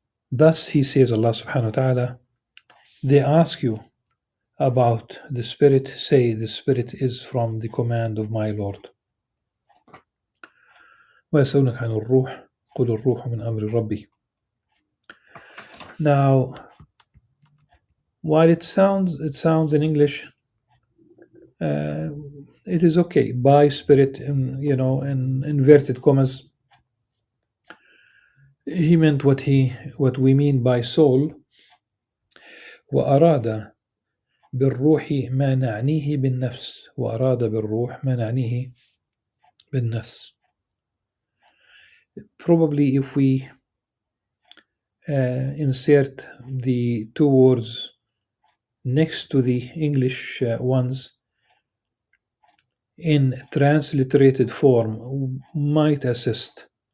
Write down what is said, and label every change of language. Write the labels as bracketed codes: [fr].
[en] Thus he says, Allah subhanahu wa ta'ala, they ask you about the spirit, say the spirit is from the command of my Lord. [ar] ويسألونك عن الروح قل الروح من أمر ربي. [en] Now, while it sounds in English, it is okay. By spirit, in inverted commas, he meant what we mean by soul. [ar] وأراد بالروح ما نعنيه بالنفس. وأراد بالروح ما نعنيه بالنفس. [en] Probably if we insert the two words next to the English ones in transliterated form might assist.